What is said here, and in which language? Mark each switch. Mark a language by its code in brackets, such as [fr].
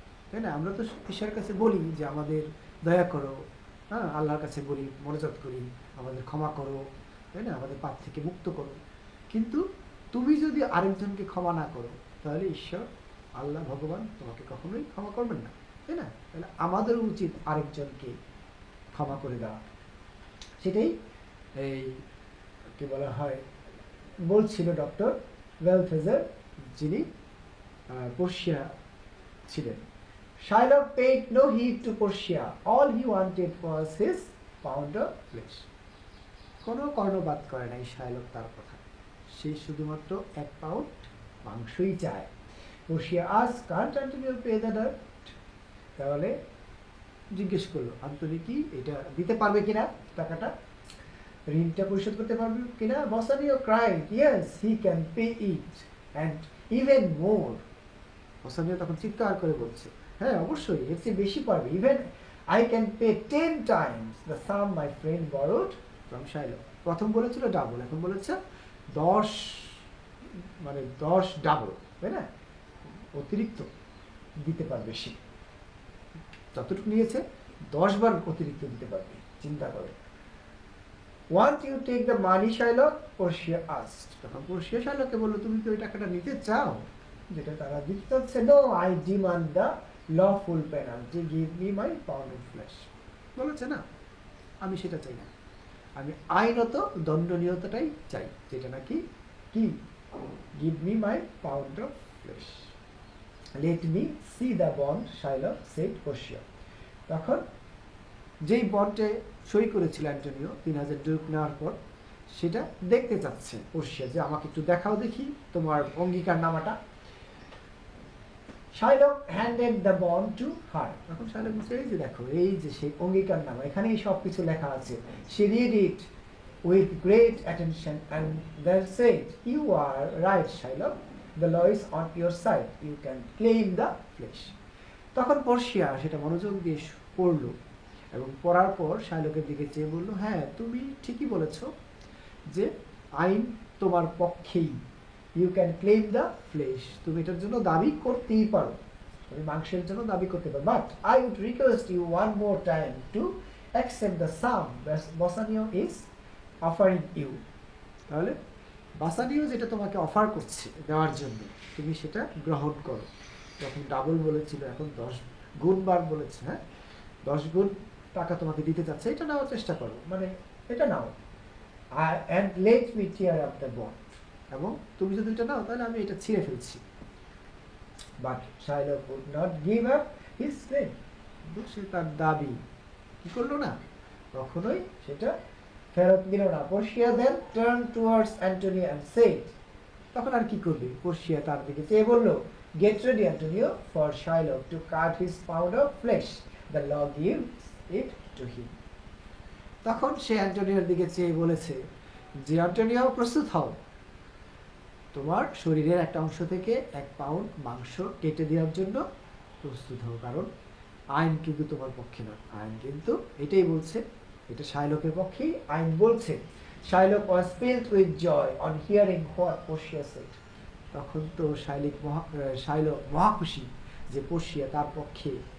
[bn] তাই না, আমরা তো ঈশ্বরের কাছে বলি যে আমাদের দয়া করো, হ্যাঁ, আল্লাহর কাছে বলি, মনোজাত করি, আমাদের ক্ষমা করো, তাই না, আমাদের পাপ থেকে মুক্ত করো। কিন্তু তুমি যদি আরেকজনকে ক্ষমা না করো তাহলে ঈশ্বর আল্লাহ ভগবান তোমাকে কখনোই ক্ষমা করবেন না, তাই না। তাহলে আমাদের উচিত আরেকজনকে ক্ষমা করে দেওয়া। সেটাই এই কি বলা হয় বলছিল ডক্টর বেলথেজার, যিনি পোর্শিয়া ছিলেন। [en] Shylock paid no heed to Portia. All he wanted was his pound of flesh. [bn] কোনো কর্ণপাত করে নাই শাইলক তার কথা, সে শুধুমাত্র 1 পাউন্ড মাংসই চায়। [en] Portia asked, can't Antonio pay the debt? [bn] তাহলে জিজ্ঞেস করলো, আন্তনি কি এটা দিতে পারবে কিনা, টাকাটা, ঋণটা পরিশোধ করতে পারবে কিনা। [en] Bassanio cried, yes, he can pay it and even more. Bassanio [bn] তখন চিৎকার করে বলছে, হ্যাঁ অবশ্যই এর চেয়ে বেশি পারবে, [en] even I can pay 10 times the sum my friend borrowed from Shiloh. [bn] প্রথম বলেছিল ডাবল, এখন বলেছে 10, মানে 10 ডাবল, তাই না? অতিরিক্ত দিতে পারবে সে, যতটুকু নিয়েছে 10 বার অতিরিক্ত দিতে পারবে। চিন্তা করো। [en] Once you take the money, Shiloh, Portia asked. [bn] তখন Portia Shilohকে বলল, তুমি কি ওই টাকাটা নিতে চাও যেটা তারা দিতে চাচ্ছে? [en] No, I demand the lawful penalty. Give me my pound of flesh. [bn] বলেছে না, আমি সেটা চাই না, আমি আইনত দণ্ডনীয়তাটাই চাই, যেটা নাকি কি? [en] Give me my pound of flesh. Let me see the bond, Shiloh said Portia. [bn] তখন যেই বন্ডে সই করেছিল অ্যান্টোনিও 3000 ডুক নেওয়ার পর, সেটা দেখতে চাচ্ছে পোর্শিয়া, যে আমাকে একটু দেখাও দেখি তোমার অঙ্গীকার নামাটা। [en] Shiloh handed the bond to her. [bn] তখন Shiloh বলছে, এই যে দেখো, এই যে সেই অঙ্গীকার নামা, এখানেই সব কিছু লেখা আছে। [en] She read it with great attention and then said, you are right, Shiloh. The law is on your side. You can claim the flesh. [bn] তখন পোর্শিয়া সেটা মনোযোগ দিয়ে পড়লো এবং পড়ার পর শাইলকের দিকে চেয়ে বলল, হ্যাঁ তুমি ঠিকই বলেছ যে আইন তোমার পক্ষেই। [en] you can claim the flesh, [bn] তুমি এটার জন্য দাবি করতেই পারো, তুমি মাংসের জন্য দাবি করতে পারো। [en] But I would request you one more time to accept the sum Bassanio is offering you. [bn] তাহলে বাসানিও যেটা তোমাকে অফার করছে দেওয়ার জন্য, তুমি সেটা গ্রহণ করো। যখন ডাবল বলেছিল, এখন 10 গুণ বার বলেছে, হ্যাঁ 10 গুণ টাকা তোমাকে দিতে চাচ্ছে, এটা নেওয়ার চেষ্টা করো, মানে এটা নাও। [en] and let me tear up the bond. [bn] এবং তুমি যদি এটা নাও তাহলে আমি এটা ছিঁড়ে ফেলছি। [en] But Shiloh would not give up his claim. [bn] সে তার দাবি কি করলো না, কখনোই সেটা ফেরত দিল না। [en] Portia then turned towards Antonio and said, [bn] তখন আর কি করবে, Portia তার দিকে চেয়ে বলল, [en] get ready, Antonio, for Shiloh to cut his pound of flesh. The law gives it to him. [bn] তখন সে অ্যান্টোনিওর দিকে চেয়ে বলেছে যে, অ্যান্টোনিও প্রস্তুত হও, তোমার শরীরের একটা অংশ থেকে 1 পাউন্ড মাংস কেটে দেওয়ার জন্য প্রস্তুত হও, কারণ আইন কিন্তু তোমার পক্ষে না, আইন কিন্তু এটাই বলছে, এটা শাইলকের পক্ষেই আইন বলছে। [en] Shiloh was filled with joy on hearing what Portia said. [bn] তখন তো শাইলক মহা খুশি যে পোর্শিয়া তার পক্ষে।